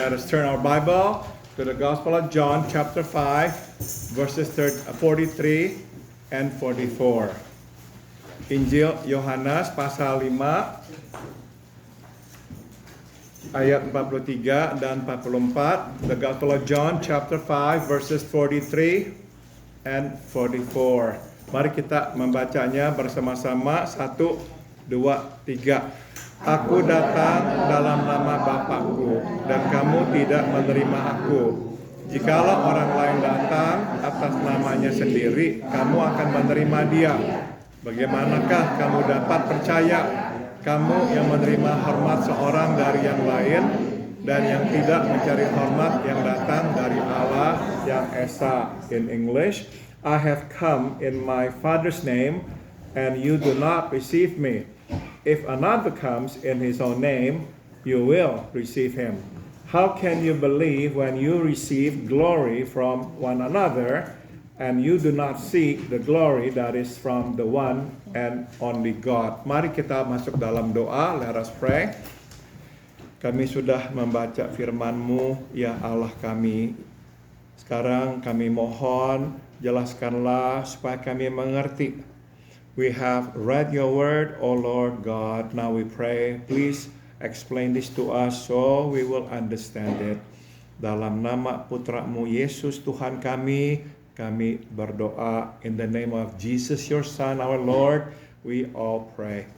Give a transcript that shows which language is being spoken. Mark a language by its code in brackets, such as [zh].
[en] Let us turn our Bible to the Gospel of John chapter 5 verses 43 and 44. [id] Injil Yohanes pasal 5 ayat 43 dan 44. [en] The Gospel of John chapter 5 verses 43 and 44. [id] Mari kita membacanya bersama-sama. 1, 2, 3. Aku datang dalam nama Bapakku, dan kamu tidak menerima aku. Jikalau orang lain datang atas namanya sendiri, kamu akan menerima dia. Bagaimanakah kamu dapat percaya, kamu yang menerima hormat seorang dari yang lain, dan yang tidak mencari hormat yang datang dari Allah yang Esa. [en] In English, I have come in my Father's name, and you do not receive me. If another comes in his own name, you will receive him. How can you believe when you receive glory from one another, and you do not seek the glory that is from the one and only God? [id] Mari kita masuk dalam doa. [en] Let us pray. [id] Kami sudah membaca firman-Mu, ya Allah kami. Sekarang kami mohon, jelaskanlah supaya kami mengerti. [en] We have read your word, O Lord God. Now we pray, please explain this to us so we will understand it. [id] Dalam nama putra-Mu Yesus Tuhan kami berdoa. [en] In the name of Jesus, your Son, our Lord, we all pray.